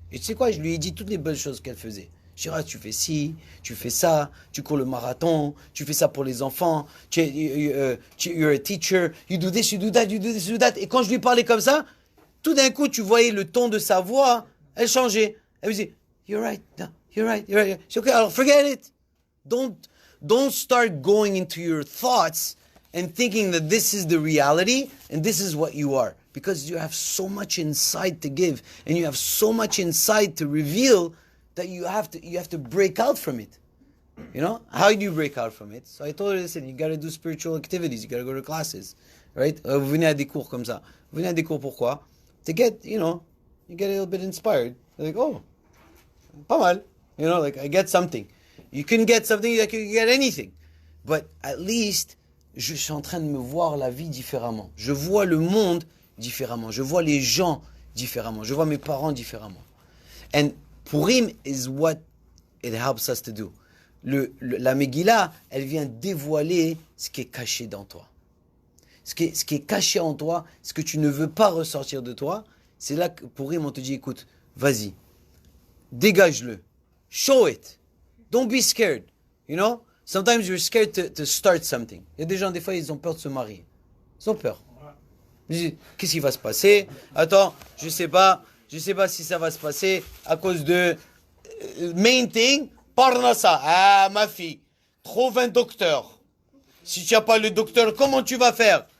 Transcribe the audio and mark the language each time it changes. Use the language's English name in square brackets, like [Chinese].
[French] Et tu sais quoi, je lui ai dit toutes les belles choses qu'elle faisait. Je dis, tu fais ci, tu fais ça, tu cours le marathon, tu fais ça pour les enfants, [English] you're a teacher, you do this, you do that, [French] you do this, you do that. Et quand je lui parlais comme ça, tout d'un coup, tu voyais le ton de sa voix, elle changeait. Elle me disait, [English] you're right, no, you're right. [French] Je dis, [English] okay, [French] alors [English] forget it. Don't start going into your thoughts and thinking that this is the reality and this is what you are. Because you have so much inside to give and you have so much inside to reveal that you have to break out from it. You know? How do you break out from it? So I told her, listen, you got to do spiritual activities. You got to go to classes. Right? [French] Vous venez à des cours comme ça. Vous venez à des cours pourquoi? [English] To get, you get a little bit inspired. You're like, oh, [French] pas mal. [English] You know, like I get something. You can get something, like you can get anything. But at least, [French] je suis en train de me voir la vie différemment. Je vois le monde différemment. Je vois les gens différemment. Je vois mes parents différemment. [English] And Purim is what it helps us to do. [French] La Megillah, elle vient dévoiler ce qui est caché dans toi. Ce qui est caché en toi, ce que tu ne veux pas ressortir de toi, c'est là que Purim, on te dit, écoute, vas-y, dégage-le, [English] show it, don't be scared, you know? Sometimes you're scared to start something. [French] Il y a des gens, des fois, ils ont peur de se marier. Ils ont peur. Ils disent, qu'est-ce qui va se passer? Attends, je sais pas si ça va se passer à cause de [English] main thing, [French] Parnassa. Ah, ma fille, trouve un docteur. Si tu n'as pas le docteur, comment tu vas faire?